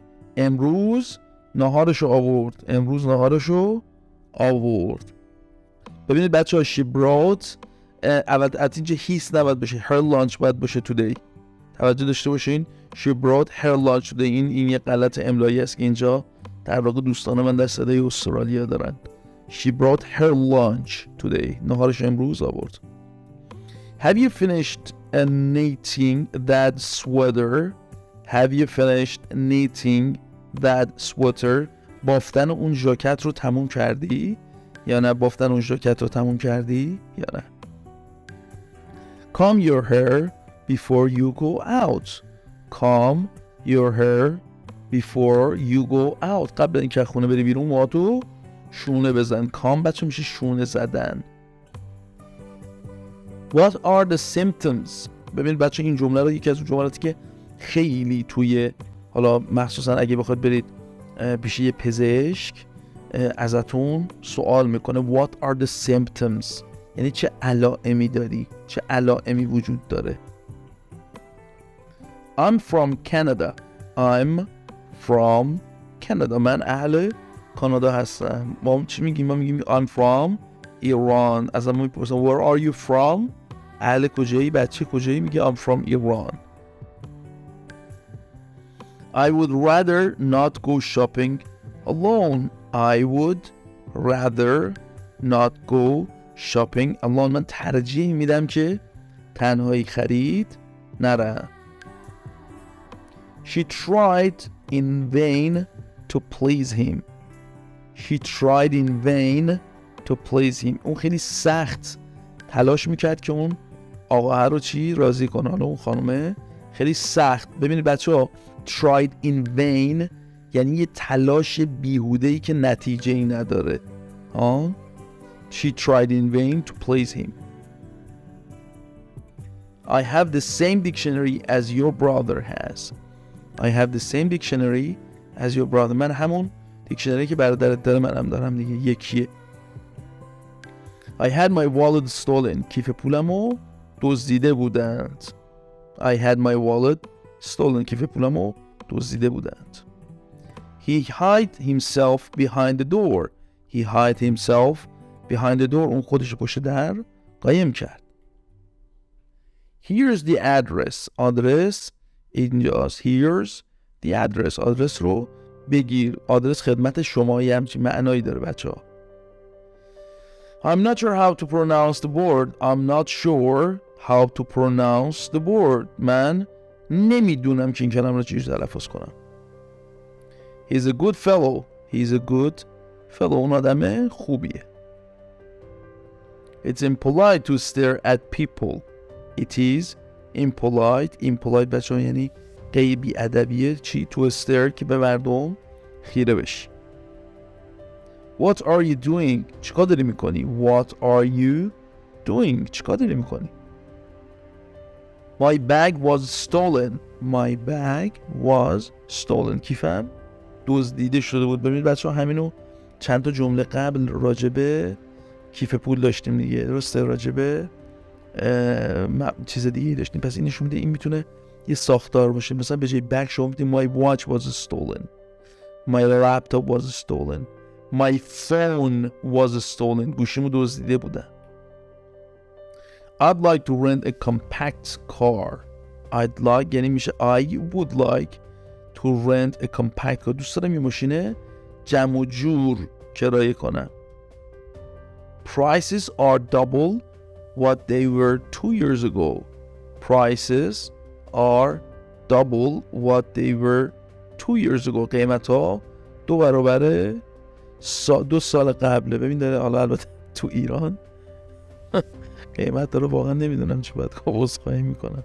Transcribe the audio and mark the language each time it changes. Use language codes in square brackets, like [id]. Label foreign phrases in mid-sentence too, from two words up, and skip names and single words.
[fa] امروز ناهارشو آورد. ببینید بچه ها [en] she brought [fa] اول اینجا هیس نباید باشه، [en] her lunch [fa] باید باشه today. توجه داشته باشین [en] she brought her lunch today. [fa] این یه غلط املایی است که اینجا در واقع دوستان من در صدای استرالیا دارن. [en] She brought her lunch today. [fa] ناهارش امروز آورد. [en] Have you finished knitting that sweater? Have you finished knitting that sweater? [fa] بافتن اون ژاکت رو تموم کردی یا نه؟ یا نه؟ [en] Comb your hair before you go out. Comb your hair before you go out. [fa] قبل اینکه خونه بری بیرون موهاتو شونه بزن. کام بچه میشه شونه زدن. [en] What are the symptoms؟ [fa] ببینید بچه این جمله رو، یکی از اون جملاتی که خیلی توی، حالا مخصوصا اگه بخواید برید پیش یه پزشک ازتون سوال میکنه [en] What are the symptoms؟ [fa] یعنی چه علائمی داری، چه علائمی وجود داره. [en] I'm from Canada. [fa] من اهل کانادا هستم. ما چی میگیم؟ ما میگیم [en] I'm from Iran. [fa] از ما میپرسن [en] Where are you from؟ [fa] اهل کجایی؟ بچه کجایی؟ میگه [en] I'm from Iran. I would rather not go shopping alone. [fa] من ترجیح میدم که تنهایی خرید نرم. [en] She tried in vain to please him. [fa] اون خیلی سخت تلاش میکرد که اون آقا رو چی؟ راضی کنه. اون خانومه خیلی سخت. ببینید بچه ها [en] tried in vain [fa] یعنی یه تلاش بیهوده‌ای که نتیجه ای نداره. [en] She tried in vain to please him. I have the same dictionary as your brother has. [fa] من همون دیکشنری که برادرت داره منم دارم دیگه، یکیه. [en] I had my wallet stolen. [fa] کیف پولمو دزدیده بودند. [en] He hid himself behind the door. [fa] اون خودش پشت در قایم کرد. [en] Here's the address. [fa] آدرس اینجاست. [en] Here's the address. [fa] آدرس رو بگیر. آدرس خدمت شما یه همچین معنایی داره بچه ها. [en] I'm not sure how to pronounce the word. [fa] من نمیدونم که این کلمه رو چجوری تلفظ کنم. [en] He's a good fellow. [fa] اون آدم خوبیه. [en] It's impolite to stare at people. It is impolite [fa] بچه ها یعنی غیبی ادبیه. چی؟ [en] to stare [fa] که به مردم خیره بشی. [en] What are you doing؟ [fa] چیکار داری میکنی؟ [en] My bag was stolen. [fa] کیفم دزدیده شده بود. ببینید بچه ها همینو چند تا جمله قبل راجبه کیف پول داشتیم دیگه، درسته؟ راجبه چیز دیگه داشتیم. پس این نشون میده این میتونه یه ساختار باشه. مثلا به جای bag شما میگید [en] my watch was stolen, my laptop was stolen, my phone was stolen. [fa] گوشیمو دزدیده بودن. [en] I'd like to rent a compact car. [fa] یعنی میشه [en] I would like to rent a compact car. [fa] دوست دارم یه ماشین جمع و جور کرایه کنم. [en] Prices are double what they were 2 years ago. [fa] قیمت ها 2 برابر 2 سال قبله. ببین داره، حالا البته تو ایران قیمت داره واقعا نمیدونم چی باید عذرخواهی میکنم.